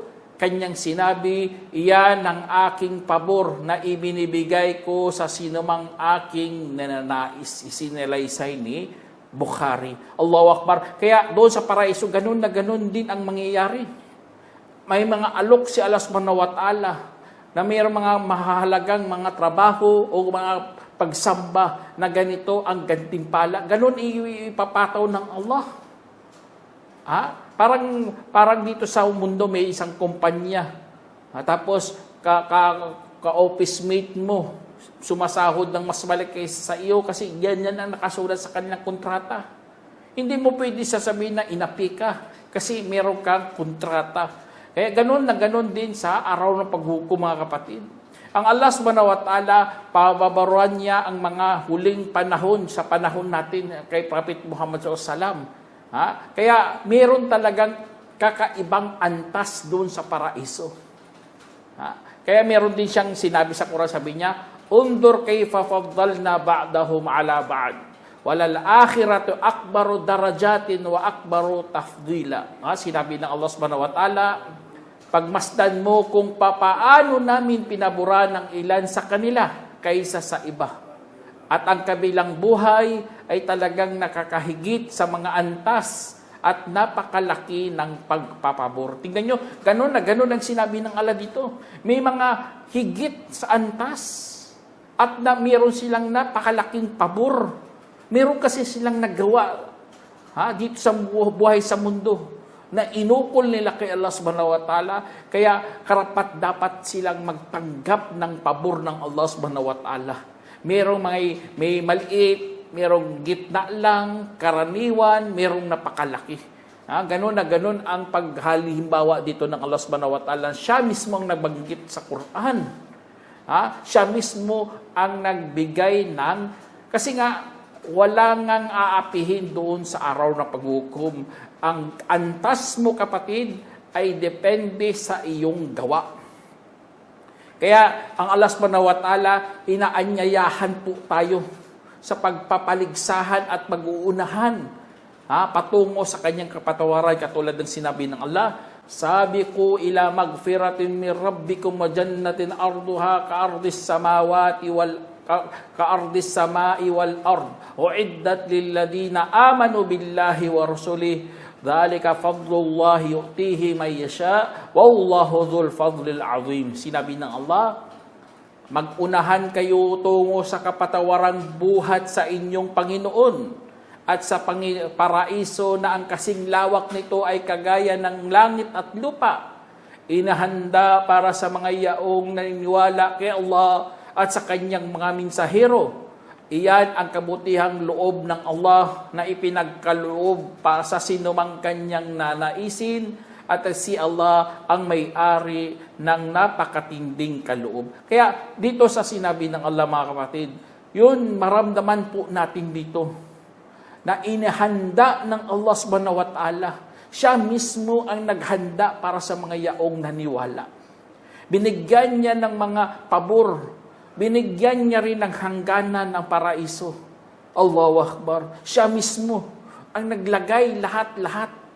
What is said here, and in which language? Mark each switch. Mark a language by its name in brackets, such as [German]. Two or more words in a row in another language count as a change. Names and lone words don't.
[Filipino] Kanyang sinabi, iyan ang aking pabor na ibinibigay ko sa sinumang aking nananais. Isinalaysay ni Bukhari. [Arabic] الله أكبر. [Filipino] Kaya doon sa paraiso, ganun na ganun din ang mangyayari. May mga alok si Allah [Arabic] سبحانه وتعالى [Filipino] na mayroong mga mahalagang mga trabaho o mga pagsamba na ganito ang gantimpala. Ganun ipapataw ng Allah. Parang dito sa mundo may isang kumpanya. Tapos ka- [English] office mate [Filipino] mo sumasahod ng mas malaki sa iyo kasi ganyan ang nakasulat sa kanilang kontrata. Hindi mo pwede sasabihin na inapi ka kasi meron kang kontrata. Kaya ganun na ganun din sa araw ng paghukom, mga kapatid. Ang Allah [Arabic] سبحانه وتعالى, [Filipino] pababaruan niya ang mga huling panahon sa panahon natin kay Prophet Muhammad SAW. Kaya meron talagang kakaibang antas doon sa paraiso. Kaya meron din siyang sinabi sa Quran, sabi niya, [Arabic] انظر كيف فضلنا بعضهم على بعض. وللآخرة أكبر درجات وأكبر تفضيلا. [Filipino] Sinabi ng Allah [Arabic] سبحانه وتعالى, [Filipino] pagmasdan mo kung papaano namin pinaburan ng ilan sa kanila kaysa sa iba. At ang kabilang buhay ay talagang nakakahigit sa mga antas at napakalaki ng pagpapabor. Tingnan nyo, ganun na ganun ang sinabi ng Allah dito. May mga higit sa antas at na meron silang napakalaking pabor. Meron kasi silang nagawa dito sa buhay sa mundo na inukol nila kay Allah [Arabic] سبحانه وتعالى, [Filipino] kaya karapat dapat silang magtanggap ng pabor ng Allah [Arabic] سبحانه وتعالى. [Filipino] Merong may maliit, merong gitna lang, karaniwan, merong napakalaki. Ganun na ganun ang paghalimbawa dito ng Allah [Arabic] سبحانه وتعالى. [Filipino] Siya mismo ang nagbanggit sa Quran. Siya mismo ang nagbigay ng, kasi nga, wala ngang aapihin doon sa araw ng paghukom. Ang antas mo, kapatid, ay depende sa iyong gawa. Kaya ang Allah [Arabic] سبحانه وتعالى, [Filipino] inaanyayahan po tayo sa pagpapaligsahan at mag-uunahan patungo sa kanyang kapatawaran, katulad ng sinabi ng Allah, [Arabic] سابقوا إلى مغفرة من ربكم وجنة عرضها كعرض السماوات كعرض السماء والأرض أعدت للذين آمنوا بالله ورسله ذلك فضل الله يؤتيه من يشاء والله ذو الفضل العظيم. [Filipino] Sinabi ng Allah, magunahan kayo tungo sa kapatawarang buhat sa inyong Panginoon at sa paraiso na ang kasing lawak nito ay kagaya ng langit at lupa. Inahanda para sa mga yaong naniniwala kay Allah at sa kanyang mga mensahero. Iyan ang kabutihang loob ng Allah na ipinagkaloob para sa sinumang kanyang nanaisin at si Allah ang may-ari ng napakatinding kaloob. Kaya dito sa sinabi ng Allah, mga kapatid, yun maramdaman po natin dito na inihanda ng Allah [Arabic] سبحانه وتعالى. [Filipino] Siya mismo ang naghanda para sa mga yaong naniwala. Binigyan niya ng mga pabor. Binigyan niya rin ng hangganan ng paraiso. [Arabic] الله أكبر. [Filipino] Siya mismo ang naglagay lahat-lahat.